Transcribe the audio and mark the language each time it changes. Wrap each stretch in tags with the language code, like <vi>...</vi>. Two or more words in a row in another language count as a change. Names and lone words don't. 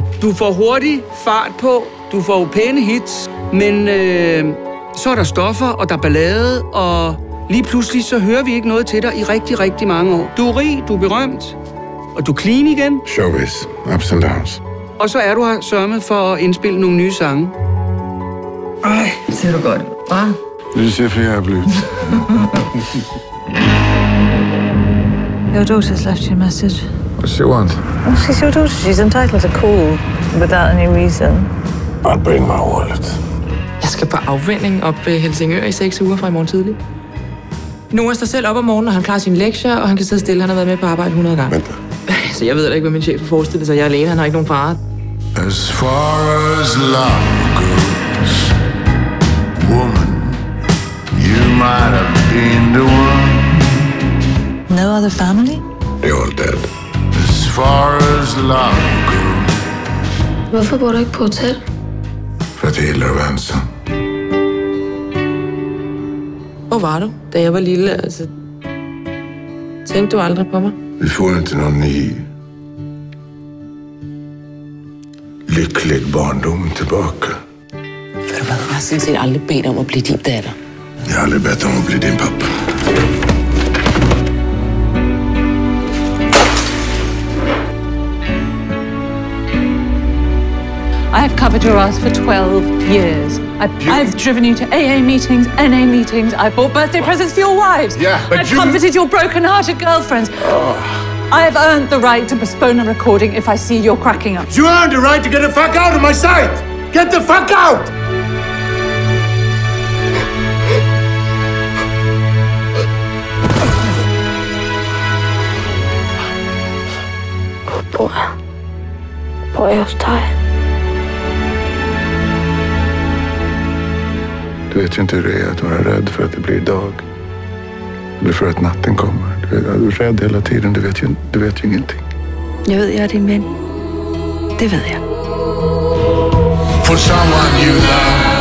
<da>Du får hurtig fart på, du får pæne hits, men så er der stoffer, og der er ballade, og lige pludselig så hører vi ikke noget til dig i rigtig, rigtig mange år. Du er rig, du er berømt, og du er clean igen.</da> <en>Showbiz, ups and downs.</en> <da>Og så er du her sørget for at indspille nogle nye sange. Ej, ser du godt, hva'? Du ser for jævligt.</da> <en>Your daughter's left you a message. What she want? Well, she's your daughter. She's entitled to call without any reason. I'll bring my wallet.</en> <da>Jeg skal på afvinding op ved Helsingør i 6 uger fra i morgen tidlig. Noah står selv op om morgenen, og han klarer sine lektier, og han kan sidde stille. Han har været med på arbejde 100 gange. Vent. Så jeg ved da ikke, hvad min chef har forestillet sig. Jeg er alene, han har ikke nogen far.</da> <en>As far as love goes, woman, you might have been the one. No other family? They're all dead. As far as love goes.</en> <da>Hvorfor bor du ikke på hotel?</da> <sv>For at jeg gillar at vara ensam.</sv> <da>Hvor var du, da jeg var lille? Altså, tænkte du aldrig på mig?</da> <sv>Vi får inte någon ny lycklig barndom tillbaka.</sv> <da>Ved du hvad, jeg har sådan set aldrig bedt om at blive din datter.</da> <sv>Jag har aldrig bett om att bli din pappa.</sv> <en>I've covered your ass for 12 years. I've driven you to AA meetings, NA meetings. I've bought birthday presents for your wives. Yeah, but I've comforted your broken-hearted girlfriends. I've earned the right to postpone a recording if I see you're cracking up. You earned the right to get the fuck out of my sight! Get the fuck out!</en> <da>Bor jeg hos dig?</da> <sv>Du vet ju inte hur det är att vara rädd för att det blir dag. Eller för att natten kommer. Du är rädd hela tiden, du vet ju ingenting.</sv> <da>Jeg ved, jeg er din ven. Det ved jeg.</da> <en>For someone you love.</en>